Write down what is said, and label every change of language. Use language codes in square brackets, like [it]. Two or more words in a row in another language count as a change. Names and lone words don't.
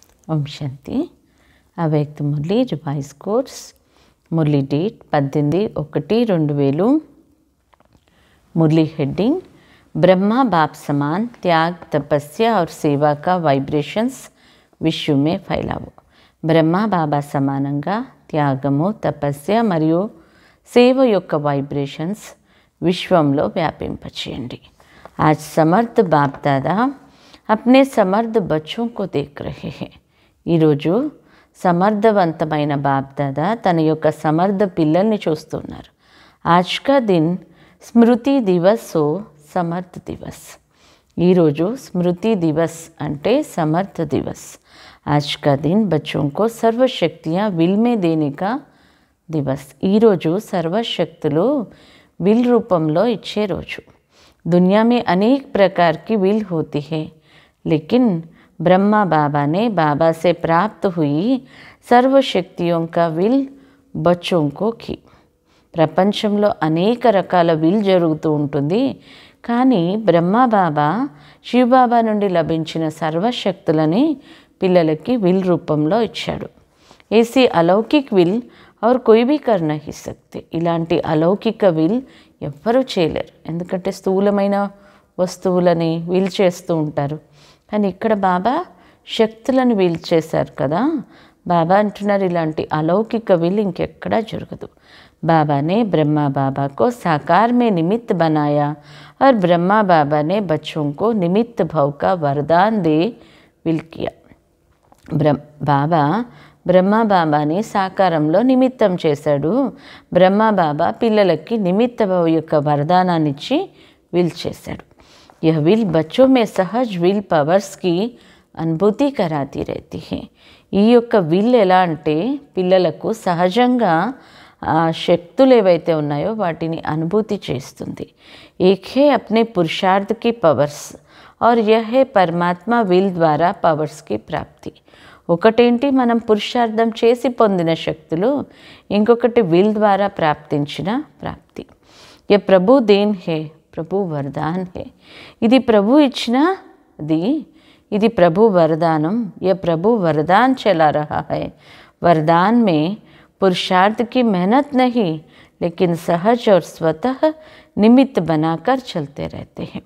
[te] ఓం శాంతి. అవ్యక్త మురళి [en] revise course. [te] మురళి డేట్ 18/1/2000. [hi] मुरली हेडिंग ब्रह्मा बाप समान त्याग तपस्या और सेवा का वाइब्रेशंस विश्व में फैलावो. [te] ब्रह्मा बाबा సమానంగా త్యాగము తపస్య మరియు సేవ యొక్క వైబ్రేషన్స్ విశ్వంలో వ్యాపింపచేయండి. [hi] आज समर्थ बाप दादा अपने समर्थ बच्चों को देख रहे हैं. [te] ఈరోజు సమర్థవంతమైన బాప్ దాదా తన యొక్క సమర్థ పిల్లల్ని చూస్తున్నారు. [hi] आज का दिन स्मृति दिवस हो समर्थ दिवस. [te] ఈరోజు స్మృతి దివస్ అంటే సమర్థ దివస్. [hi] आज का दिन बच्चों को सर्व शक्तियाँ विल में देने का दिवस. [te] ఈరోజు సర్వశక్తులు విల్ రూపంలో ఇచ్చే రోజు. [hi] दुनिया में अनेक प्रकार की विल होती है, लेकिन ब्रह्मा बाबा ने बाबा से प्राप्त हुई सर्व शक्तियों का विल बच्चों को की. [te] ప్రపంచంలో అనేక రకాల విల్ జరుగుతూ ఉంటుంది, కానీ బ్రహ్మా బాబా శివబాబా నుండి లభించిన సర్వశక్తులని పిల్లలకి విల్ రూపంలో ఇచ్చాడు. [hi] ऐसी अलौकिक विल और कोई भी कर नहीं सकते. [te] ఇలాంటి అలౌకిక విల్ ఎవ్వరూ చేయలేరు, ఎందుకంటే స్థూలమైన వస్తువులని విల్ చేస్తూ ఉంటారు. కానీ ఇక్కడ బాబా శక్తులను విల్ చేశారు కదా. బాబా అంటున్నారు ఇలాంటి అలౌకిక విల్ ఇంకెక్కడా జరగదు. [hi] बाबा ने ब्रह्मा बाबा को साकार में निमित्त बनाया और ब्रह्मा बाबा ने बच्चों को निमित्त भाव का वरदान दे विल किया. [te] बाबा బ్రహ్మా బాబాని సాకారంలో నిమిత్తం చేశాడు. బ్రహ్మా బాబా పిల్లలకి నిమిత్త భావ యొక్క వరదానాన్ని ఇచ్చి విల్ చేశాడు. [hi] यह विल बच्चों में सहज विल पवर्स की अनुभूति कराती रहती है. [te] ఈ యొక్క విల్ ఎలా అంటే పిల్లలకు సహజంగా శక్తులు ఏవైతే ఉన్నాయో వాటిని అనుభూతి చేస్తుంది. [hi] एक है अपने पुरुषार्थ की पवर्स और यह है परमात्मा विल द्वारा पवर्स की प्राप्ति. [te] ఒకటేంటి మనం పురుషార్థం చేసి పొందిన శక్తులు, ఇంకొకటి విల్ ద్వారా ప్రాప్తించిన ప్రాప్తి. [hi] ये प्रभु देन है, प्रभु वरदान है. [te] ఇది ప్రభు ఇచ్చినది, ఇది ప్రభు वरदानम. [hi] ये प्रभु वरदान चला रहा है. वरदान में पुरुषार्थ की मेहनत नहीं, लेकिन सहज और स्वतः निमित्त बनाकर चलते रहते हैं.